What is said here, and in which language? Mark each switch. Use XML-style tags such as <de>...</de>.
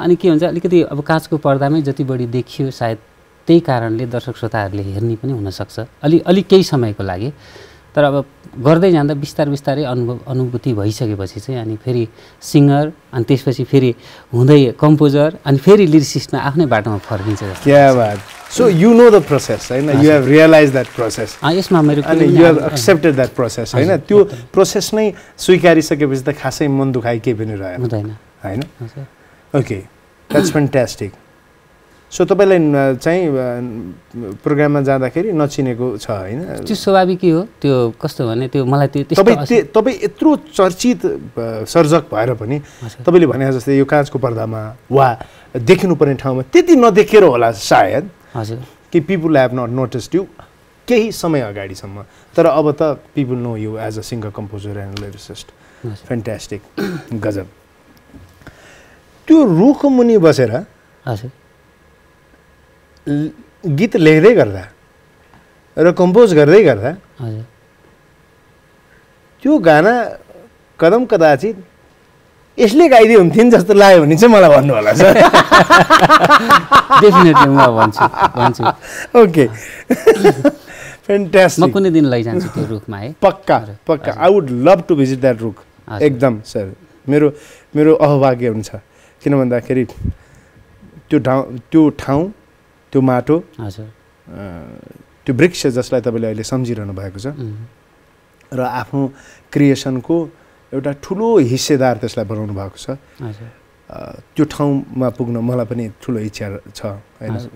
<ne>अनि के हुन्छ अलिकति अब काँचको पर्दामै जति बढी देखियो सायद त्यही कारणले दर्शक श्रोताहरूले हेर्ने पनि हुनसक्छ अलि केही समयको लागि। तर अब गर्दै जाँदा बिस्तारै अनुभूति भइसकेपछि चाहिँ अनि फेरि सिङ्गर, अनि त्यसपछि फेरि हुँदै कम्पोजर, अनि फेरि लिरिसिस्टमा आफ्नै बाटोमा फर्किन्छ। क्या बात।</ne> <en>so you know the process होइन, you have realize that process</en> <ne>यसमा मेरो,</ne> <en>अनि you have accepted that process होइन।</en> <ne>त्यो प्रोसेस नै स्वीकारिसकेपछि त खासै मन दुखाइ केही पनि हुँदैन होइन?</ne> <en>Okay, that's fantastic.</en> <ne>सो तपाईँलाई चाहिँ प्रोग्राममा जाँदाखेरि नचिनेको छ होइन? त्यो स्वाभाविकै हो। त्यो कस्तो भने त्यो मलाई तपाईँ यत्रो चर्चित सर्जक भएर पनि तपाईँले भने जस्तै यो काँचको पर्दामा वा देखिनुपर्ने ठाउँमा त्यति नदेखेर होला सायद, हजुर,</ne> <en>कि people have not noticed you</en> <ne>केही समय अगाडिसम्म, तर अब त</ne> <en>People know you as a singer composer and lyricist.</en> <ne>Fantastic, गजब। त्यो रुखको मुनि बसेर हजुर गीत लेख्दै गर्दा र कम्पोज गर्दै गर्दा त्यो गाना कदम कदाचित यसले गाइदियो हुन्थ्यो नि जस्तो लाग्यो भने चाहिँ मलाई भन्नु होला सर। डेफिनेटली म भन्छु।</ne> <en>Okay, fantastic.</en> <ne>म कुनै दिन लैजान्छु त्यो रुखमा है, पक्का।</ne> <en>I would love to visit that रुख एकदम sir.</en> <ne>मेरो अहभाग्य हुन्छ, किन भन्दाखेरि त्यो ठाउँ, त्यो माटो, हजुर, त्यो वृक्ष जसलाई तपाईँले अहिले सम्झिरहनु भएको छ र आफ्नो क्रिएसनको एउटा ठुलो हिस्सेदार त्यसलाई बनाउनु भएको छ, त्यो ठाउँमा पुग्न मलाई पनि ठुलो इच्छा छ होइन।</ne>